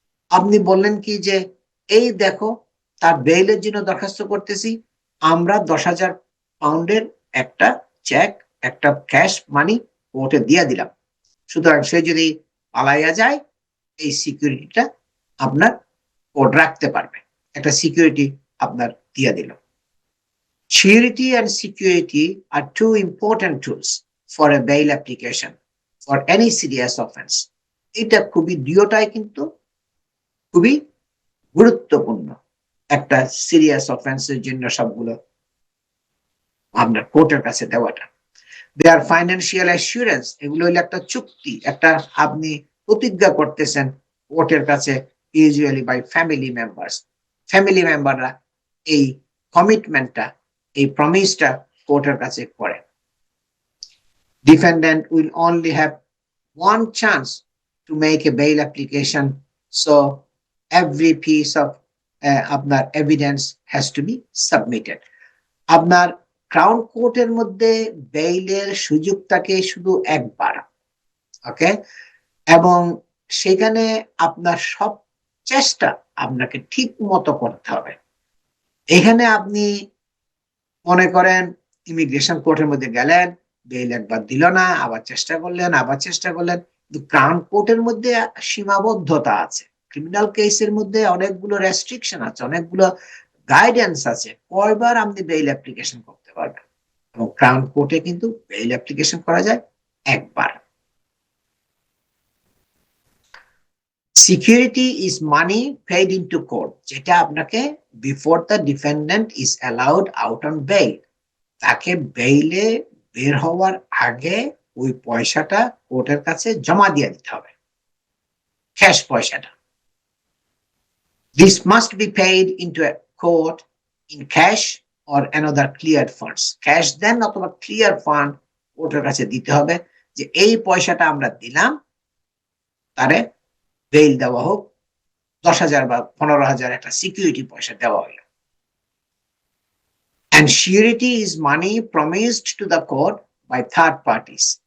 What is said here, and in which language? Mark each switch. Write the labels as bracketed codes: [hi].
[bn] আপনি বললেন কি যে এই দেখো, তার বেইলের জন্য দরখাস্ত করতেছি, আমরা 10,000 পাউন্ডের একটা চেক, একটা ক্যাশ মানি কোর্টে দিয়ে দিলাম, সুতরাং সে যদি পালাইয়া যায়, এই সিকিউরিটিটা আপনার কোর্ট রাখতে পারবে, একটা সিকিউরিটি আপনার দিয়ে দিল। [en] Surety and security are two important tools for a bail application for any serious offense. [bn] এটা খুবই, দুটোটাই কিন্তু খুবই গুরুত্বপূর্ণ একটা সিরিয়াস অফেন্সের জন্য, সবগুলো আপনার কোর্টের কাছে দেওয়াটা। [en] their financial assurance, [bn] এগুলো হলো একটা চুক্তি, একটা আপনি প্রতিজ্ঞা করতেছেন কোর্টের কাছে, [en] Usually by family members. [bn] Family মেম্বাররা এই কমিটমেন্টটা, এই প্রমিসটা কোর্টের কাছে করে। [en] Defendant will only have one chance to make a bail application, so every piece of [bn] আপনার [en] Evidence has to be submitted. [bn] আপনার ক্রাউন কোর্টের মধ্যে বেইলের সুযোগ থাকে শুধু একবার, ওকে, এবং সেখানে আপনার সব চেষ্টা আপনাকে ঠিক মতো করতে হবে। এখানে আপনি মনে করেন ইমিগ্রেশন কোর্টের মধ্যে গেলেন, বেইল একবার দিল না, আবার চেষ্টা করলেন, আবার চেষ্টা করলেন, কিন্তু ক্রাউন কোর্টের মধ্যে সীমাবদ্ধতা আছে। ক্রিমিনাল কেসের মধ্যে অনেকগুলো রেস্ট্রিকশন আছে, অনেকগুলো গাইডেন্স আছে, কয়বার আপনি বেইল অ্যাপ্লিকেশন করতে পারবেন। এবং ক্রাউন কোর্টে কিন্তু বেইল অ্যাপ্লিকেশন করা যায় একবার। [en] security is money paid into court, [bn] যেটা আপনাকে [en] before the defendant is allowed out on bail, [bn] তাকে বেইলে বের হওয়ার আগে ওই পয়সাটা কোর্টের কাছে জমা দিয়ে দিতে হবে, ক্যাশ পয়সাটা। [en] This must be paid into a court in cash or another cleared funds. [bn] Cash দেন অথবা ক্লিয়ার ফান্ড কোর্টের কাছে দিতে হবে, যে এই পয়সাটা আমরা দিলাম, তারে বেইল দেওয়া হোক, 10,000 বা 15,000 একটা সিকিউরিটি পয়সা দেওয়া হলো। [en] And surety is money promised to the court by third parties.